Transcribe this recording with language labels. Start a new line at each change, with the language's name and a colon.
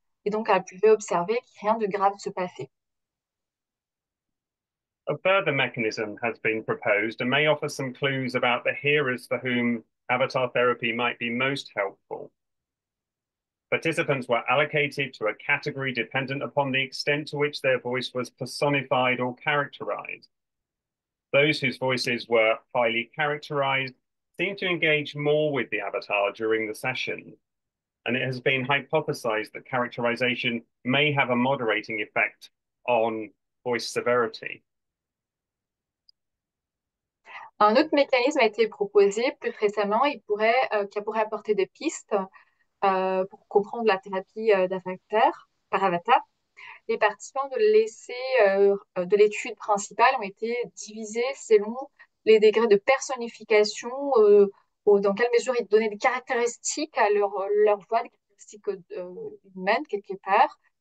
French: Et donc, elle pouvait observer que rien de grave se passait.
English: A further mechanism has been proposed and may offer some clues about the hearers for whom avatar therapy might be most helpful. Participants were allocated to a category dependent upon the extent to which their voice was personified or characterized. Those whose voices were highly characterized seemed to engage more with the avatar during the session, and it has been hypothesized that characterization may have a moderating effect on voice severity.
French: Un autre mécanisme a été proposé plus récemment qui pourrait apporter des pistes pour comprendre la thérapie d'avatar par avatar. Les participants de l'étude principale ont été divisés selon les degrés de personnification, dans quelle mesure ils donnaient des caractéristiques à leur voix, des caractéristiques humaines quelque part.